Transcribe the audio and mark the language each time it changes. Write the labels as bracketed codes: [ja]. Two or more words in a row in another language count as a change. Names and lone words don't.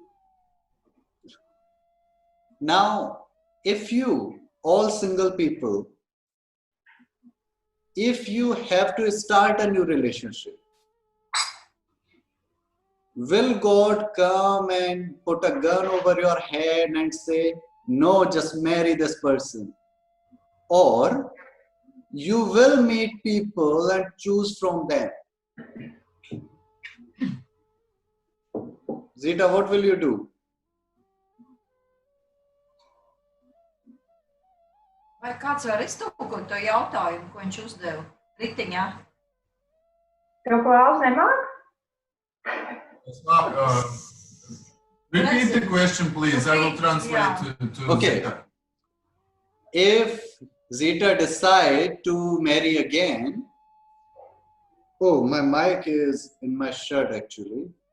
[en] Now, if you, all single people, if you have to start a new relationship, will God come and put a gun over your head and say, no, just marry this person? Or you will meet people and choose from them. Zita, what will you do? [lv] Vai kāds var iztulkot to jautājumu, ko viņš uzdeva ritiņā? Tev Klaus nemāk? [en] It's not, repeat the question, please. I will translate to Okay. Zita. If Zita decide to marry again, oh, my mic is in my shirt actually.